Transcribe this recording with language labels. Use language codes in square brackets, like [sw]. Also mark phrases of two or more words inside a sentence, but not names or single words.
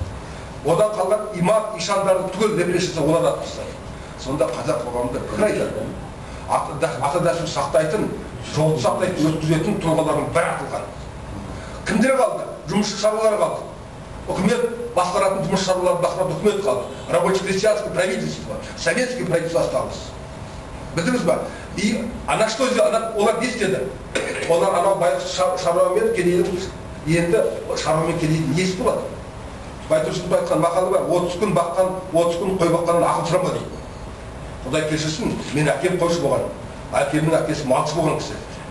[kk] Одан қалған имам, ишандарды түгел репрессиясы олар атып тастады. Сонда қазақ қоғамында пікір айтады. Ата дәстүрін сақтайтын, жолды сақтайтын, өткізетін тұлғалардың бәрі атылған. Кімдер қалды? Жұмысшы шаруалар қалды. Үкімет басқаратын жұмысшы шаруалар басқаратын үкімет қалды. [ru] Рабоче-крестьянское правительство, советское правительство осталось. [kk] Білдіңіз ба? [ru] И она что сделала? [kk] Олар не істеді? Олар анау шаруамен келейін, енді шаруамен келейін не істі болады? Байтұрсынов айтқан мақалы бар, 30 күн баққан, 30 күн қой баққаннан ақыл сұрама дейді. Құдай кешірсін, мен әкем қойшы болған, әкемнің әкесі малшы болған кісі.